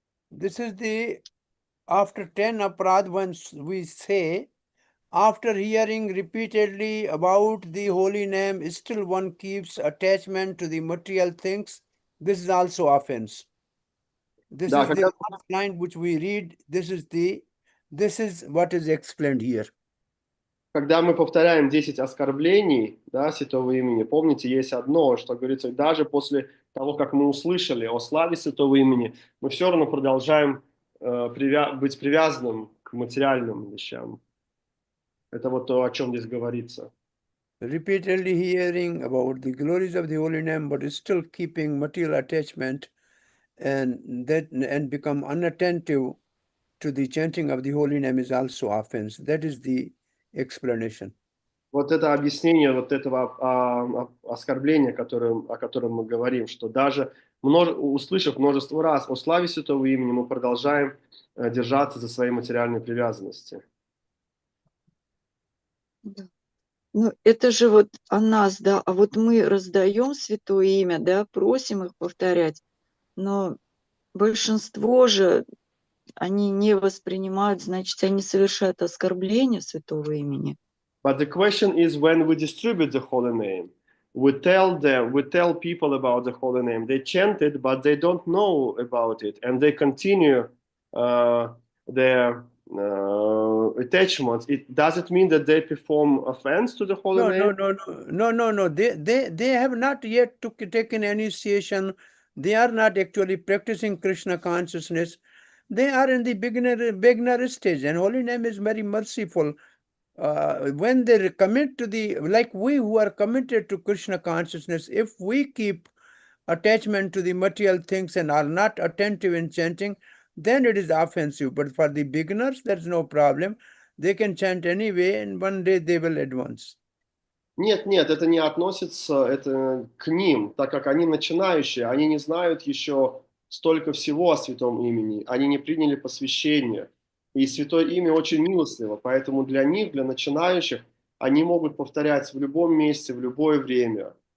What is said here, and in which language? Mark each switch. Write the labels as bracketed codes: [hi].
[en] This is after 10 aparad, when we say, after hearing repeatedly about the holy name, still one keeps attachment to the material things. This is also offense. This is the last line which we read. This is what is explained here. [ru] Когда мы повторяем 10 оскорблений, да, святого имени, помните, есть одно, что говорится, даже после того, как мы услышали о славе святого имени, мы все равно продолжаем быть привязанным к материальным вещам. Это вот то, о чем здесь говорится. [en] Repeatedly hearing about the glories of the holy name, but still keeping material attachment and become unattentive to the chanting of the holy name is also offense. That is the explanation. [ru] Вот это объяснение вот этого оскорбления, о котором мы говорим, что даже услышав множество раз о славе святого имени, мы продолжаем держаться за свои материальные привязанности. Да. Ну, это же вот о нас, да, а вот мы раздаем святое имя, да, просим их повторять, но большинство же, они не воспринимают, значит, они совершают оскорбление святого имени. [en] But the question is, when we distribute the holy name, we tell people about the holy name. They chant it, but they don't know about it, and they continue their attachments. Does it mean that they perform offense to the holy name? No. They have not yet taken initiation. They are not actually practicing Krishna consciousness. They are in the beginner stage, and holy name is very merciful. When they commit to like we who are committed to Krishna consciousness, if we keep attachment to the material things and are not attentive in chanting, then it is offensive. But for the beginners, there's no problem. They can chant anyway, and one day they will advance. [ru] Нет, это не относится к ним, так как они начинающие, они не знают еще столько всего о святом имени, они не приняли посвящение. И святое имя очень милостливо, поэтому для них, для начинающих, они могут повторять в любом месте, в любое время.